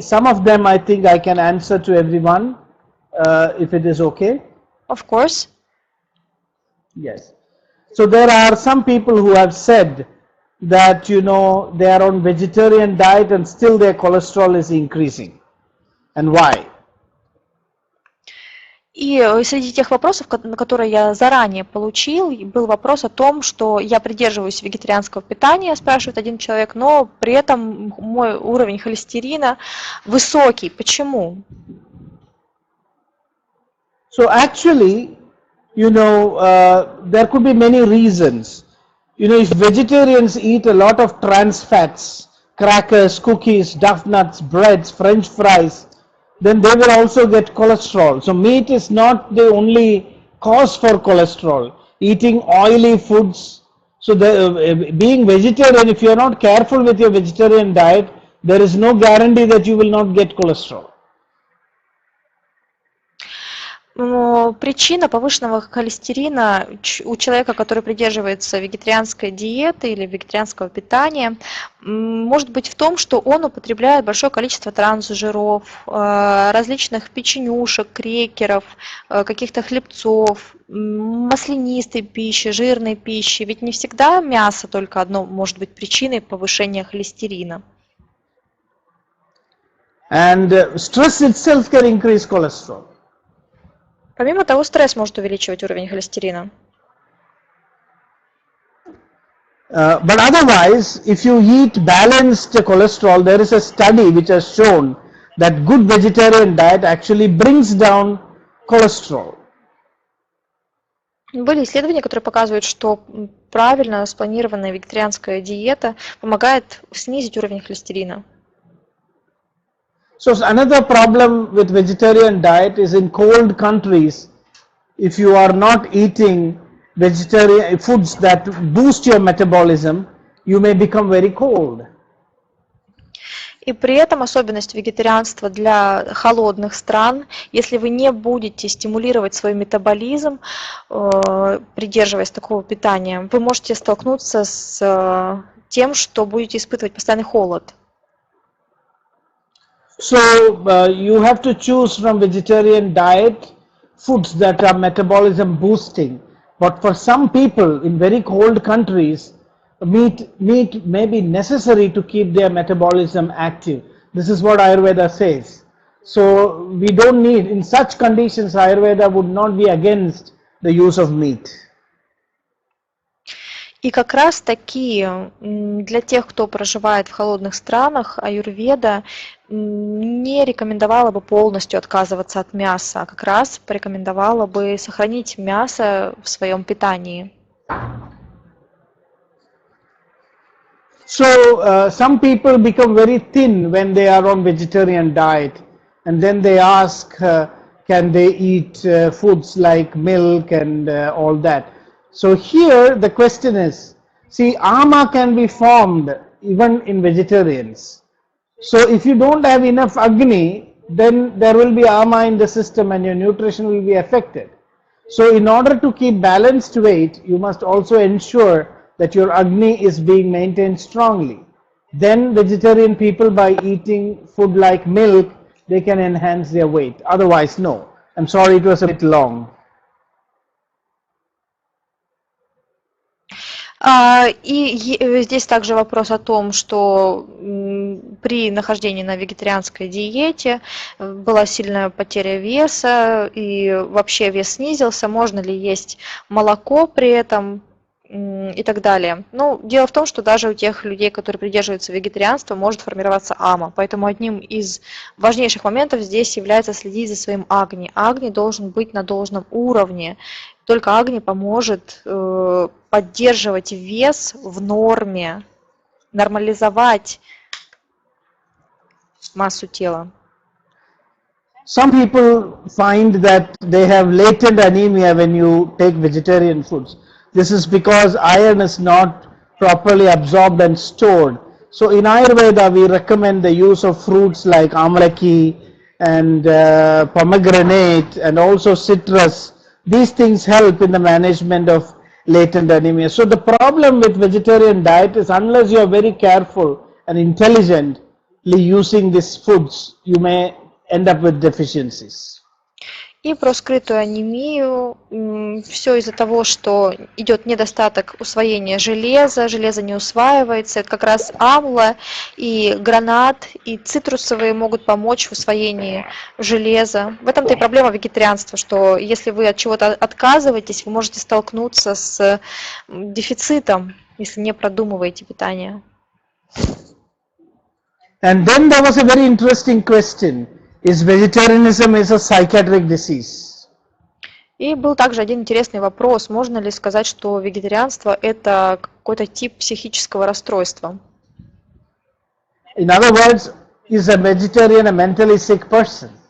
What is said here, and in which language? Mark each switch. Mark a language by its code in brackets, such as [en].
[en] Some of them I think I can answer to everyone. If it is okay? Of course. Yes. So there are some people who have said that they are on vegetarian diet and still their cholesterol is increasing, and why? [ru] И среди тех вопросов, на которые я заранее получил, был вопрос о том, что я придерживаюсь вегетарианского питания, спрашивает один человек, но при этом мой уровень холестерина высокий. Почему? [en] So actually, there could be many reasons. If vegetarians eat a lot of trans fats, crackers, cookies, duck nuts, breads, French fries, then they will also get cholesterol. So meat is not the only cause for cholesterol. Eating oily foods, so being vegetarian, if you are not careful with your vegetarian diet, there is no guarantee that you will not get cholesterol. [ru] Причина повышенного холестерина у человека, который придерживается вегетарианской диеты или вегетарианского питания, может быть в том, что он употребляет большое количество трансжиров, различных печенюшек, крекеров, каких-то хлебцов, маслянистой пищи, жирной пищи. Ведь не всегда мясо только одно может быть причиной повышения холестерина. [en] And stress itself can increase cholesterol. [ru] Помимо того, стресс может увеличивать уровень холестерина. [en] But otherwise, if you eat balanced cholesterol, there is a study which has shown that good vegetarian diet actually brings down cholesterol. [ru] Были исследования, которые показывают, что правильно спланированная вегетарианская диета помогает снизить уровень холестерина. [en] So another problem with vegetarian diet is in cold countries, if you are not eating vegetarian foods that boost your metabolism, you may become very cold. [ru] И при этом особенность вегетарианства для холодных стран, если вы не будете стимулировать свой метаболизм, придерживаясь такого питания, вы можете столкнуться с тем, что будете испытывать постоянный холод. [en] So you have to choose from vegetarian diet foods that are metabolism boosting. But for some people in very cold countries, meat may be necessary to keep their metabolism active. This is what Ayurveda says. So we don't need, in such conditions, Ayurveda would not be against the use of meat. [ru] И как раз таки для тех, кто проживает в холодных странах, аюрведа не рекомендовала бы полностью отказываться от мяса, а как раз порекомендовала бы сохранить мясо в своем питании. [en] So some people become very thin when they are on vegetarian diet, and then they ask, can they eat foods like milk and all that. So here the question is, see, ama can be formed even in vegetarians. So if you don't have enough agni, then there will be ama in the system and your nutrition will be affected. So in order to keep balanced weight, you must also ensure that your agni is being maintained strongly. Then vegetarian people, by eating food like milk, they can enhance their weight. Otherwise, no. I'm sorry, it was a bit long. [ru] И здесь также вопрос о том, что при нахождении на вегетарианской диете была сильная потеря веса и вообще вес снизился, можно ли есть молоко при этом и так далее. Ну, дело в том, что даже у тех людей, которые придерживаются вегетарианства, может формироваться ама. Поэтому одним из важнейших моментов здесь является следить за своим агни. Агни должен быть на должном уровне. Только агни поможет поддерживать вес в норме, нормализовать массу тела. [en] Some people find that they have latent anemia when you take vegetarian foods. This is because iron is not properly absorbed and stored. So in Ayurveda, we recommend the use of fruits like amalaki and pomegranate and also citrus. These things help in the management of latent anemia. So the problem with vegetarian diet is, unless you are very careful and intelligently using these foods, you may end up with deficiencies. [ru] И про скрытую анемию. Все из-за того, что идет недостаток усвоения железа, железо не усваивается. Это как раз амла и гранат, и цитрусовые могут помочь в усвоении железа. В этом-то и проблема вегетарианства, что если вы от чего-то отказываетесь, вы можете столкнуться с дефицитом, если не продумываете питание. [en] And then there was a very interesting question. Is vegetarianism is a psychiatric disease? [ru] И был также один интересный вопрос. Можно ли сказать, что вегетарианство – это какой-то тип психического расстройства? [en] In other words, is a vegetarian a mentally sick person?